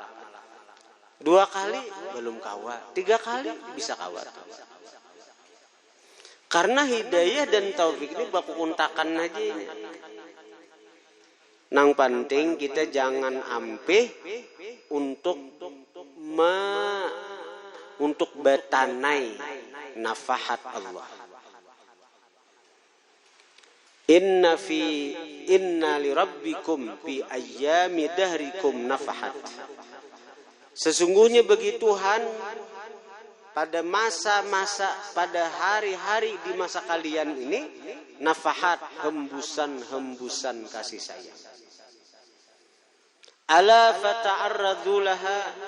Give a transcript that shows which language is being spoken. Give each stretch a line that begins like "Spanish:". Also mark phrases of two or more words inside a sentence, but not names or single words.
Banjar: 2 kali belum kawa. 3 kali bisa kawa. Karena hidayah dan taufik ini baku kuntakan aja ini. Nang penting kita jangan ampeh untuk batanai nafahat Allah.
Arabic: Inna li rabbikum fi ayyami dahrikum nafahat.
Indonesian: Sesungguhnya bagi Tuhan pada masa-masa, pada hari-hari di masa kalian ini nafahat, hembusan-hembusan kasih sayang.
Arabic: Ala fata'arradhu laha.